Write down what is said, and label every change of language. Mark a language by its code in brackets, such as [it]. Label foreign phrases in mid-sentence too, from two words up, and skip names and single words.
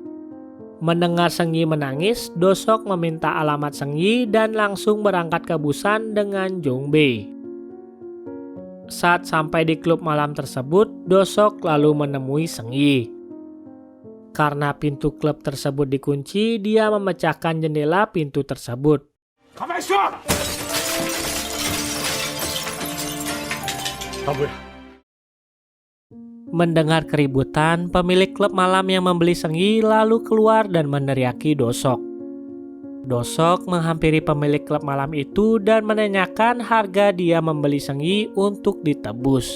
[id] Mendengar Sengyi menangis, Dosok meminta alamat Sengyi dan langsung berangkat ke Busan dengan Jongbe. Saat sampai di klub malam tersebut, Dosok lalu menemui Sengyi. Karena pintu klub tersebut dikunci, dia memecahkan jendela pintu tersebut. [ko] 가만히 있어! 담보야. [id] Mendengar keributan, pemilik klub malam yang membeli Sengyi lalu keluar dan meneriaki Dosok. Dosok menghampiri pemilik klub malam itu dan menanyakan harga dia membeli Sengyi untuk ditebus.